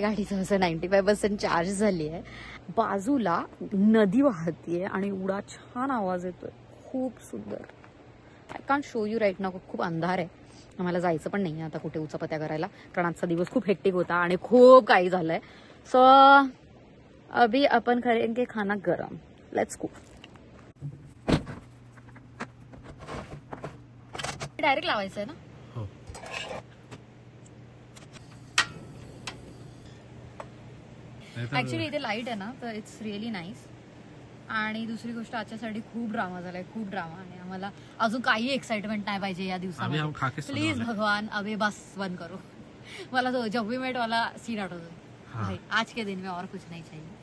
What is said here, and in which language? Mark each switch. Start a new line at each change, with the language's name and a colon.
Marathi: गाडीचं असं 95% चार्ज झाली आहे. बाजूला नदी वाहतीये आणि एवढा छान आवाज येतोय. खूप सुंदर.
English: I can't show you right now.
Marathi: खूप अंधार आहे. आम्हाला जायचं पण नाही आता कुठे उचापत्या करायला कारण आजचा दिवस खूप हेक्टिक होता आणि खूप काही झालंय.
Hindi: सो अभी अपन करेंगे खाना गरम.
English: Let's go.
Marathi: डायरेक्ट लावायचं आहे ना. हो. ऍक्च्युली इथे लाईट आहे ना तर
English: It's really nice.
Marathi: आणि दुसरी गोष्ट आजच्यासाठी खूप ड्रामा झालाय. खूप ड्रामा आहे. आम्हाला अजून काही एक्साइटमेंट नाही पाहिजे या दिवसामध्ये.
Hindi: प्लीज भगवान अबे बस बंद करो.
Marathi: मला तो जब वी मेट वाला सीन आठवतो.
Hindi: भाई आज के दिन में और कुछ नाही चाहिए.